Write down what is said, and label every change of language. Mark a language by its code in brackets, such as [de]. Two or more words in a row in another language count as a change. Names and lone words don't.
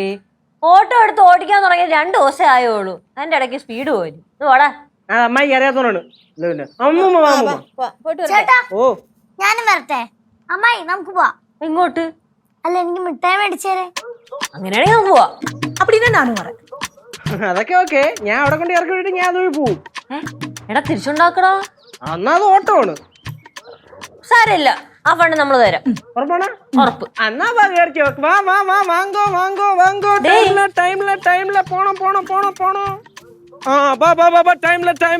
[ml] ഓട്ടോ എടുത്ത് ഓടിക്കാൻ തുടങ്ങിയ 2 ദിവസം ആയോളൂ, അതിന്റെ ഇടയ്ക്ക് സ്പീഡ് പോയി. ഓടാ. അമ്മായി അറിയാത്തോണ്ടാണ്. ചേട്ടാ ഓ ഞാനും വരട്ടെ? അമ്മായി നമുക്ക് പോവാ. ഇങ്ങോട്ട്? അല്ല എനിക്ക് മിഠായി മേടിച്ചേരെ. അങ്ങനെയാണെങ്കിൽ നമുക്ക് പോവാ. [ta] அப்படின்னா நானும் வரேன். [ml] അതൊക്കെ ഓക്കെ, ഞാൻ അവിടെ കൊണ്ട് ഇറക്കി വിട്ടിട്ട് ഞാൻ അതുവഴി പോവും. എടാ തിരിച്ചുണ്ടാക്കടാ. എന്നാ അത് ഓട്ടോ ആണ്. സാരമില്ല, ആ ഫണ്ട് നമ്മൾ തരാം. ഉറപ്പാണ്? ഉറപ്പ്. എന്നാ വാ കേറിക്കോ. വാ വാ വാ വാങ്ങോ വാങ്ങോ വാങ്ങോ. ടൈമില്ല പോണം. ആ വാ വാ വാ ടൈമില്ല.